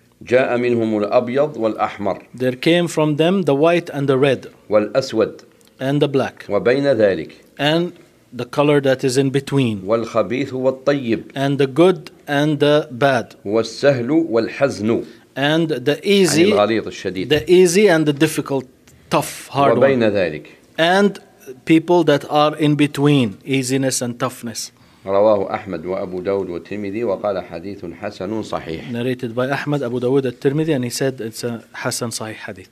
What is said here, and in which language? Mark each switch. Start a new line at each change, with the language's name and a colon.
Arabic: جاء منهم الأبيض والأحمر.
English: There came from them the white and the red.
Arabic: والأسود.
English: And the black.
Arabic: وبين ذلك.
English: And the color that is in between.
Arabic: والخبيث والطيب.
English: And the good and the bad.
Arabic: والسهل والحزن.
English: And the easy.
Arabic: عن الغليظ الشديد.
English: The easy and the difficult, tough, hard
Arabic: وبين
English: one.
Arabic: وبين ذلك.
English: And people that are in between easiness and toughness.
Arabic: رواه أحمد وأبو داود والترمذي وقال حديث حسن صحيح.
English: Narrated by Ahmad, Abu Dawood, al-Tirmidhi, and he said it's a حسن صحيح حديث.